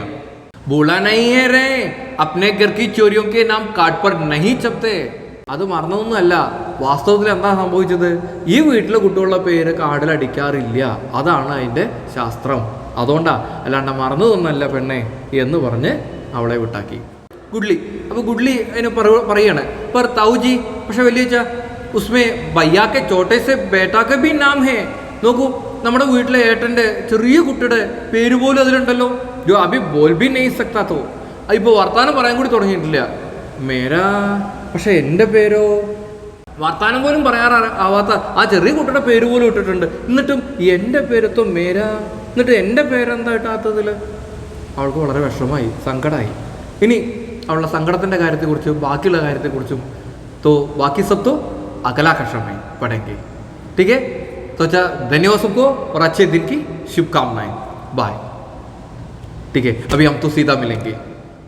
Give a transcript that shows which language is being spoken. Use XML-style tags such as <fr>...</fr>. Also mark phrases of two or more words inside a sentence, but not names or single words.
<hi>बोला नहीं है रे अपने घर की छोरियों के नाम कार्ड पर नहीं छपते.</hi> <ml>അത് മറന്നതൊന്നുമല്ല, വാസ്തവത്തിൽ എന്താ സംഭവിച്ചത്, ഈ വീട്ടിലെ കുട്ടികളുടെ പേര് കാർഡിൽ അടിക്കാറില്ല, അതാണ് അതിൻ്റെ ശാസ്ത്രം, അതുകൊണ്ടാണ്, അല്ലാണ്ട് മറന്നതൊന്നല്ല പെണ്ണെ എന്ന് പറഞ്ഞ് അവളെ വിട്ടാക്കി. ഗുഡ്ലി. അപ്പോൾ ഗുഡ്ലി അതിന് പറയാണ്,</ml> <hi>पर ताऊजी,</hi> <ml>പക്ഷെ വലിയച്ഛ</ml> <hi>उसमें भैया के छोटे से बेटा के भी नाम है.</hi> <ml>നോക്കൂ, നമ്മുടെ വീട്ടിലെ ഏട്ടൻ്റെ ചെറിയ കുട്ടിയുടെ പേര് പോലും അതിലുണ്ടല്ലോ.</ml> <hi>जो अभी बोल भी नहीं सकता तो.</hi> <ml>ഇപ്പോൾ വർത്താനം പറയാൻ കൂടി തുടങ്ങിയിട്ടില്ല. മേരാ, പക്ഷെ എൻ്റെ പേരോ, വർത്താനം പോലും പറയാറാവാത്ത ആ ചെറിയ കുട്ടിയുടെ പേര് പോലും ഇട്ടിട്ടുണ്ട്. എന്നിട്ടും എൻ്റെ പേരെത്തോ മേരാ, എന്നിട്ട് എൻ്റെ പേരെന്താ ഇട്ടാത്തതിൽ അവൾക്ക് വളരെ വിഷമമായി, സങ്കടമായി. ഇനി അവളുടെ സങ്കടത്തിൻ്റെ കാര്യത്തെക്കുറിച്ചും ബാക്കിയുള്ള കാര്യത്തെക്കുറിച്ചും</ml> <hi>तो बाकी सब तो अगला कक्षा में पढ़ेंगे. ठीक है, तो अच्छा, धन्यवाद सबको और अच्छे दिन की शुभकामनाएं। बाय। ठीक है, अभी हम तो सीधा मिलेंगे।</hi>